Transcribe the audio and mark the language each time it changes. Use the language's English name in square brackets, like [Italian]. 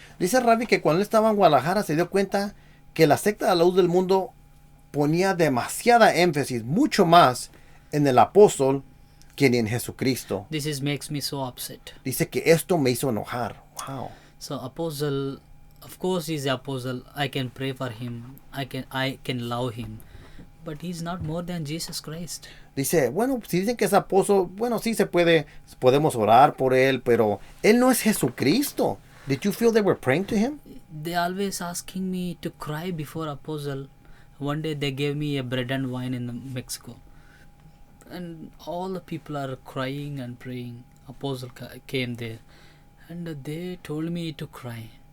[Spanish] Dice Ravi que cuando él estaba en Guadalajara se dio cuenta que la secta de la Luz del Mundo ponía demasiada énfasis, mucho más en el apóstol que en Jesucristo. [English] Makes me so upset. [Spanish] Dice que esto me hizo enojar. [English] Wow. So apostle, of course he's the apostle. I can pray for him. I can love him. But he's not more than Jesus Christ. [Spanish] Dice, bueno, si dicen que es apóstol, bueno, sí podemos orar por él, pero él no es Jesucristo. [English] Did you feel they were praying to him? They always asking me to cry before apostle. One day they gave me a bread and wine in Mexico, and all the people are crying and praying. Apostle came there, and they told me to cry.